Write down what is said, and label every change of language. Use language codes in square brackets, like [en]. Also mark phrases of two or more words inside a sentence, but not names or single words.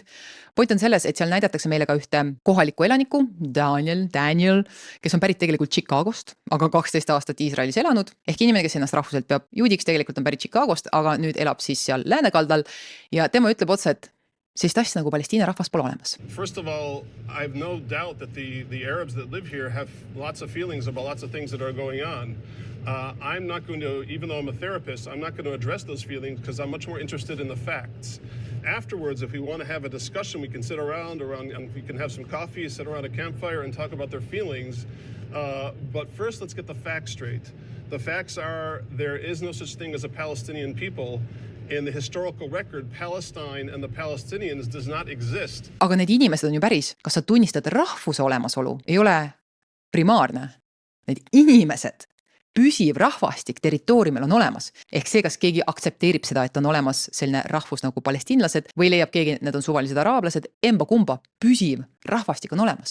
[et] Point on selles, et seal näidatakse meile ka ühte kohalikku elanikku, Daniel, kes on pärit tegelikult Chicagost, aga 12 aastat Iisraelis elanud. Ehk inimene, kes ennast rahvuselt peab juudiks, tegelikult on pärit Chicagost, aga nüüd elab siis seal läänekaldal ja tema ütleb otse, et sellist asja nagu Palestiina rahvas pole olemas. [en] First of all, I have no doubt that the Arabs that live here have lots of feelings about lots of things that are going on. I'm not going to, even though I'm a therapist, I'm not going to address those feelings because I'm much more interested in the facts. Afterwards, if we want to have a discussion, we can sit around and we can have some coffee, sit around a campfire and talk about their feelings. But first, let's get the facts straight. The facts are there is no such thing as a Palestinian people. In the historical record, Palestine and the Palestinians does not exist. [et] Aga need inimesed on ju päris. Kas sa tunnistad rahvuse olemasolu? Ei ole primaarne. Need inimesed püsiv rahvastik territooriumil on olemas. Ehk see, kas keegi aktsepteerib seda, et on olemas selline rahvus nagu palestiinlased või leiab keegi, et need on suvalised araablased, emba-kumba, püsiv rahvastik on olemas.